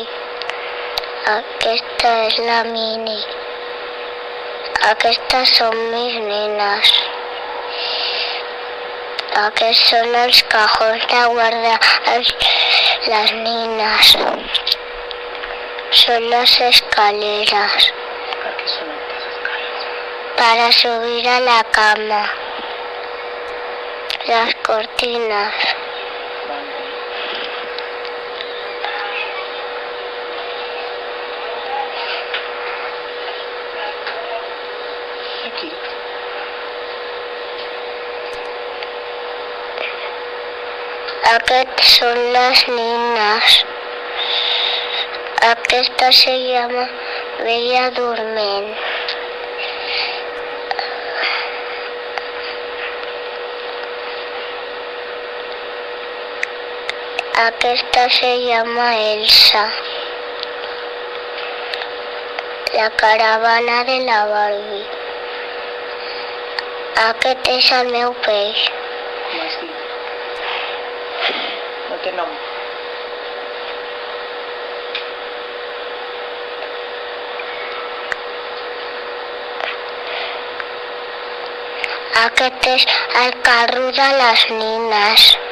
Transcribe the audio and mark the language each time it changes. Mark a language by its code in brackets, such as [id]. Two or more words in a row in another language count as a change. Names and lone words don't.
[ca] Aquesta és la Mini. Aquestes són mis nines. Aquests són els cajons de guardar les nines. Són les escaleres. [es] ¿Para qué son estas escaleras? Para subir a la cama. Las cortinas. Aquí. [ca] Aquests són les nines. Aquesta [es] se llama [ca] Bella Dorment. Aquesta [es] se llama [ca] Elsa. La caravana de la Barbie. Aquest és el meu peix. [es] ¿Cómo así? [ca] No té nom. Aquest és el carro de les nines.